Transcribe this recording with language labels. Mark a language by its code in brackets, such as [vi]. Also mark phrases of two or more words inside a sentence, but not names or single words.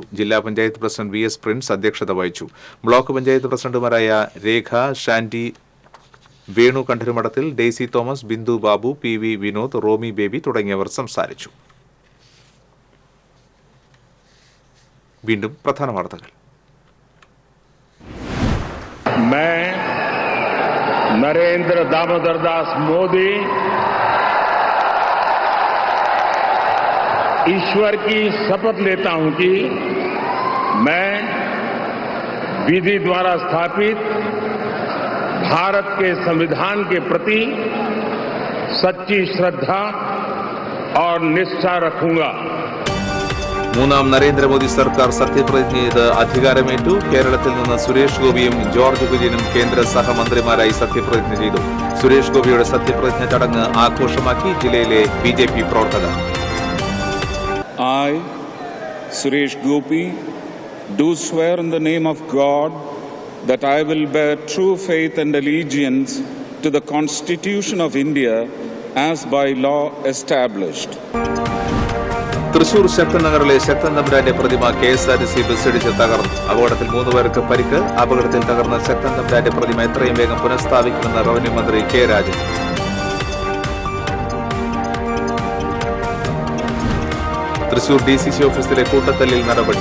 [ml] ജില്ലാ പഞ്ചായത്ത് പ്രസിഡന്റ് VS പ്രിൻസ് അധ്യക്ഷത വഹിച്ചു. ബ്ലോക്ക് പഞ്ചായത്ത് പ്രസിഡന്റുമാരായ രേഖ, ഷാൻഡി, വേണു കണ്ഠരുമഠത്തിൽ, ഡെയ്സി തോമസ്, ബിന്ദു ബാബു, PV വിനോദ്, റോമി ബേബി തുടങ്ങിയവർ സംസാരിച്ചു. വീണ്ടും പ്രധാന വാർത്തകൾ. [hi] मैं नरेंद्र दामोदर दास मोदी ईश्वर की शपथ लेता हूं कि मैं विधि द्वारा स्थापित भारत के संविधान के प्रति सच्ची श्रद्धा और निष्ठा रखूंगा. [ml] മൂന്നാം നരേന്ദ്രമോദി സർക്കാർ സത്യപ്രതിജ്ഞ ചെയ്ത് അധികാരമേറ്റു. കേരളത്തിൽ നിന്ന് സുരേഷ് ഗോപിയും ജോർജ് കുര്യനും കേന്ദ്ര സഹമന്ത്രിമാരായി സത്യപ്രതിജ്ഞ ചെയ്തു. സുരേഷ് ഗോപിയുടെ സത്യപ്രതിജ്ഞ ചടങ്ങ് ആഘോഷമാക്കി ജില്ലയിലെ BJP പ്രവർത്തകർ. [en] I, Suresh Gopi, do swear in the name of God that I will bear true faith and allegiance to the Constitution of India as by law established. [ml] തൃശൂർ ശക്തൻ നഗറിലെ ശക്തൻ തമ്പുരാന്റെ പ്രതിമ KSRTC ബസ്സിടിച്ച് തകർന്നു. അപകടത്തിൽ 3 പേർക്ക് പരിക്ക്. അപകടത്തിൽ തകർന്ന ശക്തൻ തമ്പുരാന്റെ പ്രതിമ എത്രയും വേഗം പുനഃസ്ഥാപിക്കുമെന്ന് റവന്യൂ മന്ത്രി K. രാജൻ. തൃശൂർ DCC ഓഫീസിലെ കൂട്ടത്തല്ലിൽ നടപടി.